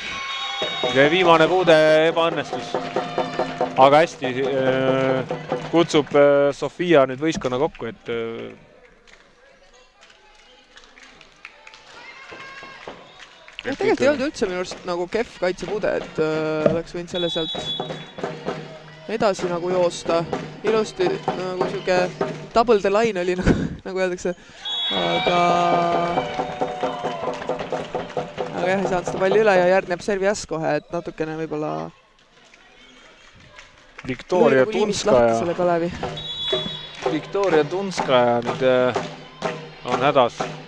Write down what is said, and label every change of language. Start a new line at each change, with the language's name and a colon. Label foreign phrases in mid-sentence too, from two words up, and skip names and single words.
Estonian: Ja viimane puude ebaõnnestus. Aga hästi kutsub Sofia nüüd võistkonna kokku, et tegelikult ei olnud üldse minu arust nagu kehv kaitsepuude, et oleks võinud selle sealt edasi nagu joosta. Ilusti nagu siuke
English: double the line
Estonian: oli, nagu öeldakse. Aga jah, ei saanud seda palli üle ja järgneb servi äss kohe, et natukene võib-olla Viktoria Tunskaja. Viktoria Tunskaja nüüd on hädas.